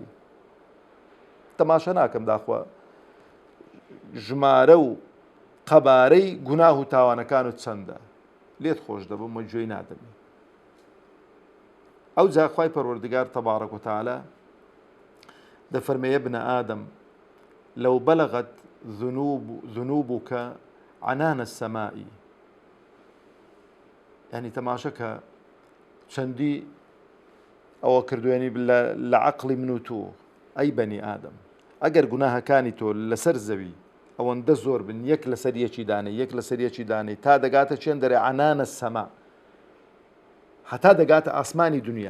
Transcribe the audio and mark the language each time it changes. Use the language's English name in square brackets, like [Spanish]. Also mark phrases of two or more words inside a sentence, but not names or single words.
[Central Kurdish] تەماشە ناکەم داخوا ژمارە و قەبارەی گوناه و تاوانەکانت چەندە، لێت خۆش دەبم و گوێی نادەمی. ئەو جا خوای پەروەردگار تەبارەک و تەعالە دەفەرمێ [Arabic] يا ابن آدم لو بلغت ذنوبك عنان السماء. [Central Kurdish] يعني تەماشەکە چەندی ئەوە کردوێنی لە عەقڵی من و تۆ ئەی بەنی ئادەم، ئەگەر گوناهەکانی تۆ لەسەر زەوی ئەوەندە زۆر بن، یەک لەسەر یەکی دانەی، یەک لەسەر یەکی دانەی، تا دەگاتە چێن دەرێ عنانە السەما، هەتا دەگاتە ئاسمانی دنیا.